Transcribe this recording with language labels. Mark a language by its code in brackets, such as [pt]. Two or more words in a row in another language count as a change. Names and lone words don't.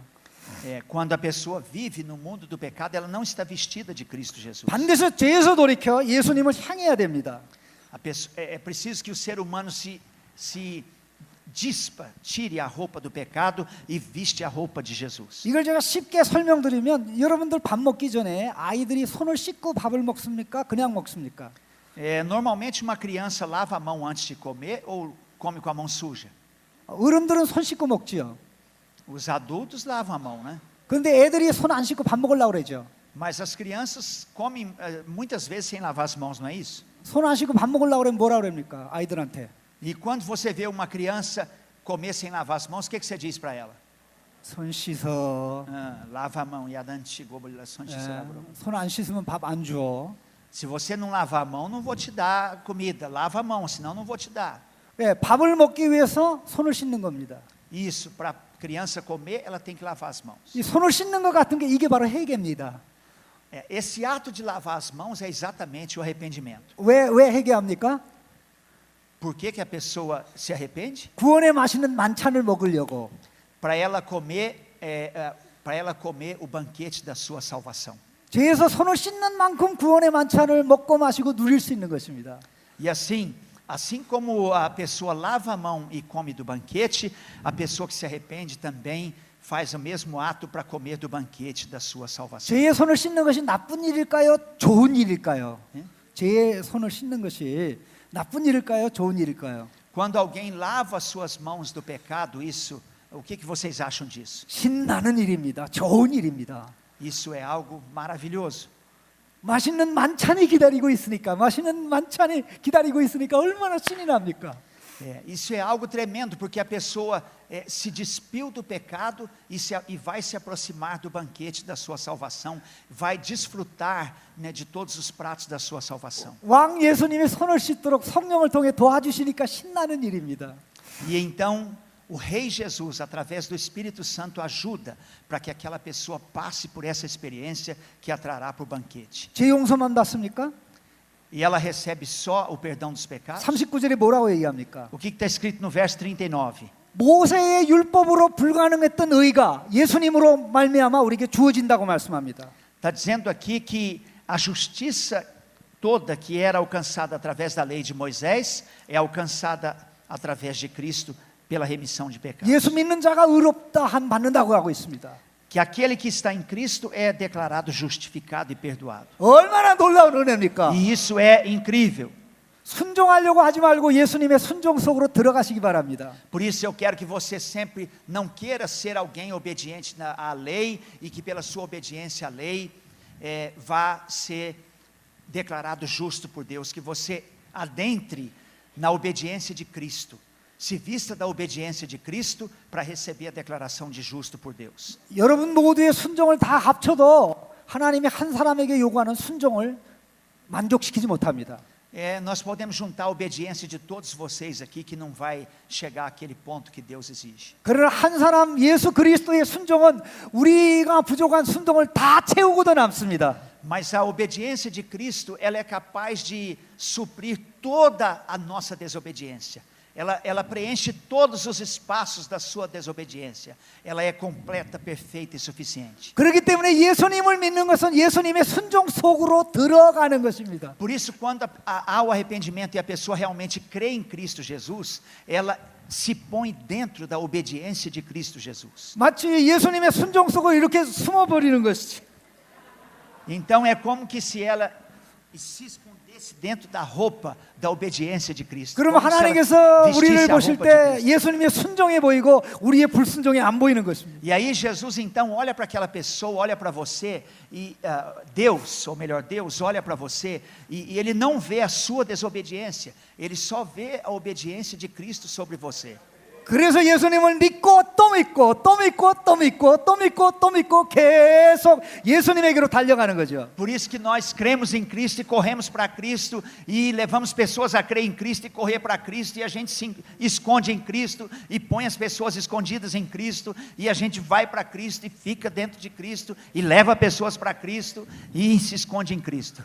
[pt] Quando a pessoa vive no mundo do pecado, ela não está vestida de Cristo Jesus. [ko] 반드시 죄에서 돌이켜 예수님을 향해야 됩니다. [pt] É preciso que o ser humano se dispa, tire a roupa do pecado e viste a roupa de Jesus. [ko] 이걸 제가 쉽게 설명드리면 여러분들 밥 먹기 전에 아이들이 손을 씻고 밥을 먹습니까? 그냥 먹습니까? [pt] Normalmente uma criança lava a mão antes de comer ou come com a mão suja? [ko] 어른들은 손 씻고 먹지요. [pt] Os adultos lavam a mão, né? [ko] 그런데 애들이 손 안 씻고 밥 먹으려고 그러죠. [pt] Mas as crianças comem muitas vezes sem lavar as mãos, não é isso? [ko] 손 안 씻고 밥 먹으려고 그러면 뭐라 그럽니까? 아이들한테. [pt] E quando você vê uma criança comer sem lavar as mãos, o que você diz para ela? [ko] 손 씻어. [pt] Lava a mão. E a Dante [ko] 손 안 씻으면 밥 안 줘. [pt] Se você não lavar a mão, não vou te dar comida. Lava a mão, senão não vou te dar. [ko] 밥을 먹기 위해서 손을 씻는 겁니다. [pt] Isso, para a criança comer, ela tem que lavar as mãos. [ko] 이 손을 씻는 것 같은 게 이게 바로 회개입니다. [pt] Esse ato de lavar as mãos é exatamente o arrependimento. [ko] 왜 회개합니까? [pt] Por que a pessoa se arrepende? [ko] 구원의 맛있는 만찬을 먹으려고. [pt] Para ela comer o banquete da sua salvação. [ko] 죄에서 손을 씻는 만큼 구원의 만찬을 먹고 마시고 누릴 수 있는 것입니다. [pt] E assim como a pessoa lava a mão e come do banquete, a pessoa que se arrepende também faz o mesmo ato para comer do banquete da sua salvação. [ko] 죄의 손을 씻는 것이 나쁜 일일까요? 좋은 일일까요? 죄의 손을 씻는 것이 나쁜 일일까요? 좋은 일일까요? [pt] Quando alguém lava as suas mãos do pecado, o que vocês acham disso? [ko] 신나는 일입니다. 좋은 일입니다. [pt] Isso é algo maravilhoso. [ko] 맛있는 만찬이 기다리고 있으니까 얼마나 신이 납니까? [pt] Isso é algo tremendo, porque a pessoa se despiu do pecado e vai se aproximar do banquete da sua salvação, vai desfrutar, né, de todos os pratos da sua salvação. [ko] 왕 예수님이 손을 씻도록 성령을 통해 도와주시니까 신나는 일입니다. [pt] E então o Rei Jesus, através do Espírito Santo, ajuda para que aquela pessoa passe por essa experiência que a trará para o banquete. [ko] 죄 용서만 받습니까? [pt] E ela recebe só o perdão dos pecados? [ko] 39절에 뭐라고 얘기합니까? [pt] O que está escrito no verso 39? [ko] 모세의 율법으로 불가능했던 의가 예수님으로 말미암아 우리에게 주어진다고 말씀합니다. [pt] Está dizendo aqui que a justiça toda que era alcançada através da lei de Moisés é alcançada através de Cristo pela remissão de pecados. [ko] 예수 믿는 자가 의롭다 한 받는다고 하고 있습니다. [pt] Que aquele que está em Cristo é declarado justificado e perdoado. [ko] 얼마나 놀라운 은혜입니까? [pt] E isso é incrível. [ko] 순종하려고 하지 말고 예수님의 순종 속으로 들어가시기 바랍니다. [pt] Por isso eu quero que você sempre não queira ser alguém obediente à lei e que pela sua obediência à lei vá ser declarado justo por Deus, que você adentre na obediência de Cristo, se vista da obediência de Cristo para receber a declaração de justo por Deus. [ko] 여러분 모두의 순종을 다 합쳐도 하나님이 한 사람에게 요구하는 순종을 만족시키지 못합니다. [pt] Nós podemos juntar a obediência de todos vocês aqui, que não vai chegar àquele ponto que Deus exige. [ko] 그러나 한 사람 예수 그리스도의 순종은 우리가 부족한 순종을 다 채우고도 남습니다. [pt] Mas a obediência de Cristo, ela é capaz de suprir toda a nossa desobediência. Ela preenche todos os espaços da sua desobediência. Ela é completa, perfeita e suficiente. [ko] 그렇기 때문에 예수님을 믿는 것은 예수님의 순종 속으로 들어가는 것입니다. [pt] Por isso, quando há o arrependimento e a pessoa realmente crê em Cristo Jesus, ela se põe dentro da obediência de Cristo Jesus. [ko] 마치 예수님의 순종 속으로 이렇게 숨어버리는 것이지. [pt] Então é como que se ela se escondesse dentro da roupa da obediência de Cristo. [ko] 그러면 [pt] Como se ela [ko] 하나님께서 [pt] vestisse [ko] 우리를 [pt] a [ko] 보실 [pt] roupa de [ko] 때 [pt] Cristo. [ko] 예수님의 순종해 보이고 우리의 불순종이 안 보이는 것입니다. [pt] E aí Jesus então olha para aquela pessoa, olha para você e Deus, ou melhor, Deus olha para você e Ele não vê a sua desobediência, Ele só vê a obediência de Cristo sobre você. [ko] 그래서 예수님을 믿고 또 믿고 또 믿고 또 믿고 또 믿고 또 믿고 계속 예수님에게로 달려가는 거죠. [pt] Por isso que nós cremos em Cristo e corremos para Cristo e levamos pessoas a crer em Cristo e correr para Cristo, e a gente se esconde em Cristo e põe as pessoas escondidas em Cristo, e a gente vai para Cristo e fica dentro de Cristo e leva pessoas para Cristo e se esconde em Cristo.